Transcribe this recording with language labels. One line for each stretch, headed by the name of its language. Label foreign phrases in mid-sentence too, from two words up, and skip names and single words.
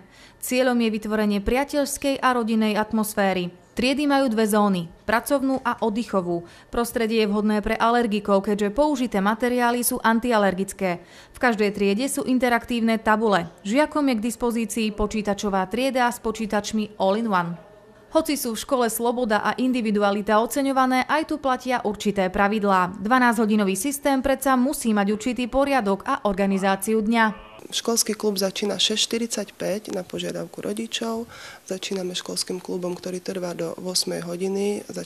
Slovak: Cieľom je vytvorenie priateľskej a rodinnej atmosféry. Triedy majú 2 zóny, pracovnú a oddychovú. Prostredie je vhodné pre alergikov, keďže použité materiály sú antialergické. V každej triede sú interaktívne tabule. Žiakom je k dispozícii počítačová trieda s počítačmi
English: all-in-one.
Slovak: Hoci sú v škole sloboda a individualita oceňované, aj tu platia určité pravidlá. 12-hodinový systém predsa musí mať určitý poriadok a organizáciu dňa. Školský klub začína 6:45 na požiadavku rodičov. Začíname školským klubom, ktorý trvá do 8 hodiny.